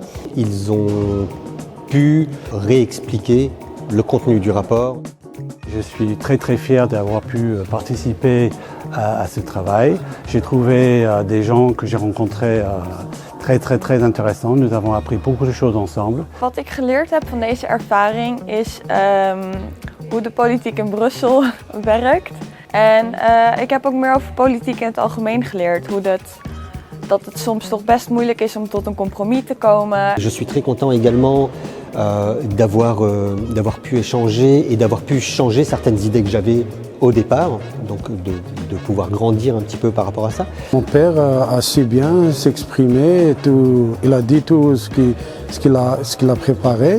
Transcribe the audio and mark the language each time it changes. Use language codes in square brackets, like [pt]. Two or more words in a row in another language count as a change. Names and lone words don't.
[fr] Ils ont pu réexpliquer le contenu du rapport. Je suis très fier d'avoir pu participer à ce travail. J'ai trouvé des gens que j'ai rencontrés très intéressants. Nous avons appris beaucoup de choses ensemble. [nl] Wat ik geleerd heb van deze ervaring is hoe de politiek in Brussel werkt. En ik heb ook meer over politiek in het algemeen geleerd. Dat het soms toch best moeilijk is om tot een compromis te komen. [fr] Je suis très content également d'avoir pu échanger et d'avoir pu changer certaines idées que j'avais au départ, donc de pouvoir grandir un petit peu par rapport à ça. Mon père a su bien s'exprimer, il a dit tout ce qu'il a préparé.